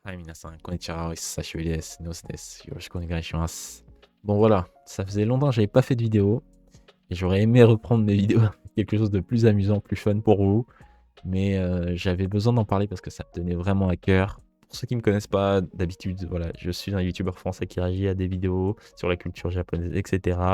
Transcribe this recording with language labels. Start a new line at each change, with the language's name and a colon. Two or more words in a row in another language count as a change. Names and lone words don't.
Japanese: はい、皆さん、こんにちは。お久しぶりです。ノスです。よろしくお願いします。
French: Bon, voilà, ça faisait longtemps que j'avais pas fait de vidéo. Et j'aurais aimé reprendre mes vidéos avec quelque chose de plus amusant, plus fun pour vous. Mais j'avais besoin d'en parler parce que ça me tenait vraiment à cœur. Pour ceux qui me connaissent pas, d'habitude, voilà, je suis un youtubeur français qui réagit à des vidéos sur la culture japonaise, etc.